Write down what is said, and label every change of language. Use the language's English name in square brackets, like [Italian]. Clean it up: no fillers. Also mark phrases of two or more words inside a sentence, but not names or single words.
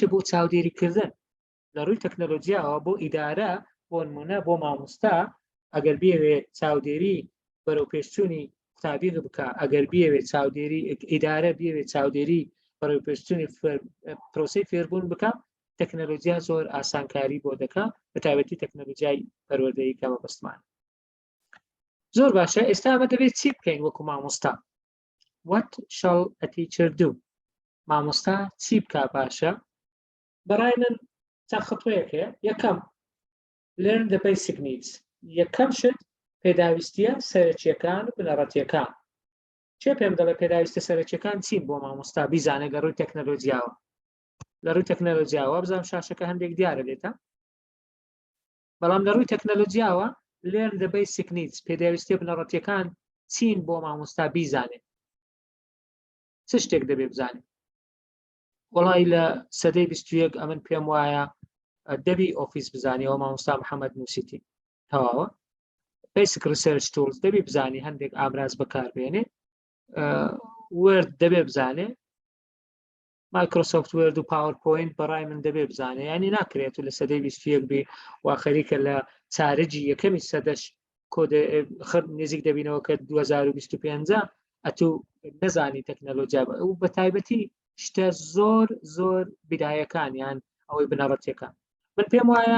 [Central Kurdish] بۆ چاودێریکردن لە ڕووی تەکنۆلۆژیاوە بۆ ئیدارە بۆ نمونە بۆ مامۆستا ئەگەر بێوێ چاودێری بەرەو پێشچوونی قوتابی بکە ئەگەر بێوێ چاودێری ئیدارە بێوێ چاودێری بەرەو پێشچوونی پرۆسەی فێربوون بکە تەکنۆلۆژیا زۆر ئاسانکاری بۆ دەکا بە تایبەتی تەکنۆلۆژیای پەروەردەیی کەمە بەستمان زۆر باشە ئێستا ئەمە دەبێت چی بکەین وەکو مامۆستا [English] What shall a teacher do [Central Kurdish] مامۆستا چی بکا باشە بەڕای من چەند خطوەیەک هەیە یەکەم [English] learn the basic needs [Central Kurdish] یەکەم شت پێداویستیە سەرەکیەکان و بنەڕەتیەکان چێ پێم دەڵێ پێداویستە سەرەکیەکان چین بۆ مامۆستا بیزانێت لە ڕووی تەکنەلۆژیاوە لە ڕووی تەکنەلۆژیاوە بزانم شاشەکە هەندێک دیارە دێتە بەڵام لە ڕووی تەکنەلۆژیاوە [English] learn the basic needs [Central Kurdish] پێداویستیە بنەڕەتیەکان چین بۆ مامۆستا بیزانێت چ شتێک دەبێ بزانێت وەڵی لە سەدەی 21 ئەمن پێم وایە دەبی ئۆفیس بزانیەوە مامۆستا محەممەد نووسیتی تەواوە [English] basic research tools [Central Kurdish] دەبی بزانی هەندێک ئامراز بەکاربێنێ وێرد دەبێ بزانێ مایکرۆسۆفت وێرد و پاوەرپۆینت بەڕای من دەبێ بزانێ ینی ناکرێت و لە سەدەی 21 بێ وا خەریکە لە چارەجی یەکەمی سەدەش نزیک دەبینەوە کە 2025 ئەتوو نەزانی تەکنەلۆجیا و بە تایبەتی شتە زۆر بیدایەکان یان ئەوەی بنەڕەتیەکان من پێم وایە